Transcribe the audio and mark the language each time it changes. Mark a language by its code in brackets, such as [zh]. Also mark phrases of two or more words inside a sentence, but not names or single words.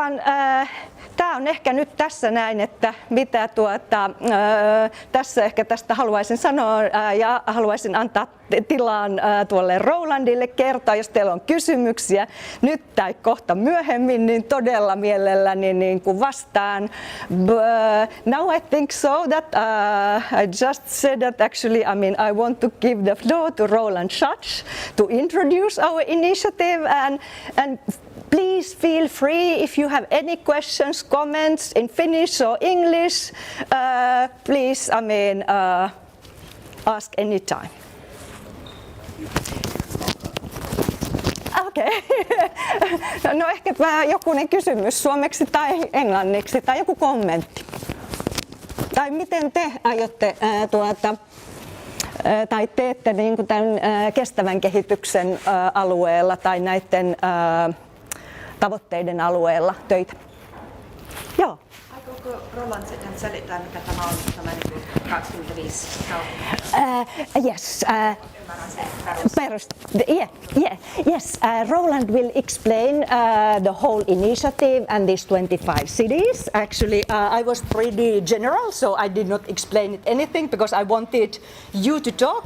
[fi] Oikeastaan Tämä on ehkä nyt tässä näin, että mitä tässä ehkä tästä haluaisin sanoa ja haluaisin antaa tilaan tuolle Rolandille kertoa, jos teillä on kysymyksiä nyt tai kohta myöhemmin, niin todella mielelläni niin kuin vastaan. [en] Now I think so that I just said that actually I want to give the floor to Roland Schatz to introduce our initiative and please feel free if you have any questions, comments in Finnish or English, please ask anytime. [fi] Okei. No ehkäpä jokunen kysymys suomeksi tai englanniksi tai joku kommentti. Tai miten te aiotte tai teette niin kuin tämän kestävän kehityksen alueella tai näiden tavoitteiden alueella töitä? Joo. Aikooko Roland sitten selittää, mikä tämä on, tämä 25 kaupunkia? [en] Yes. Yes. Roland will explain the whole initiative and these 25 cities. Actually, I was pretty general, so I did not explain it anything because I wanted you to talk.